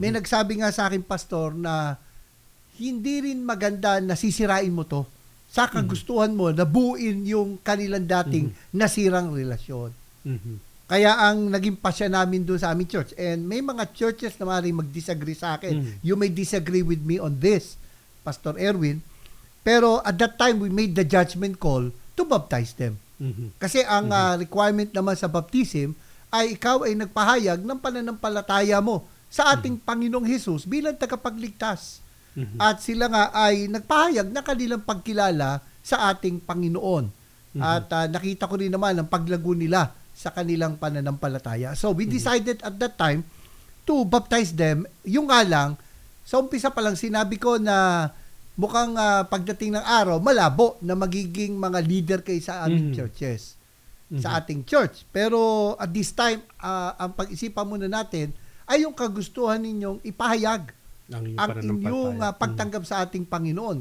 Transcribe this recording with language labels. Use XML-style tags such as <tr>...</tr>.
<tl>May nagsabi nga sa akin, pastor, na hindi rin maganda na sisirain mo to sa kagustuhan mo na buuin yung kanilang dating nasirang relasyon. Mhm. Kaya ang naging pasya namin doon sa aming church, and may mga churches na maaaring mag-disagree sa akin.</tl> <en>You may disagree with me on this, Pastor Erwin, pero at that time, we made the judgment call to baptize them. Mhm.</en> <tl>Kasi ang requirement naman sa baptism ay ikaw ay nagpahayag ng pananampalataya mo sa ating Panginoong Hesus bilang tagapagligtas. Mhm. At sila nga ay nagpahayag na kanilang pagkilala sa ating Panginoon. At nakita ko rin naman ang paglago nila sa kanilang pananampalataya.</tl> <en>So we decided at that time to baptize them.</en> <tl>Yung nga lang, sa umpisa pa lang sinabi ko na mukhang pagdating ng araw, malabo na magiging mga leader kayo sa aming churches. Sa ating church. Pero</tl> <en>at this time,</en> <tl>ang pag-isipan muna natin ay yung kagustuhan ninyong ipahayag ang inyong pagtanggap sa ating Panginoon.</tl>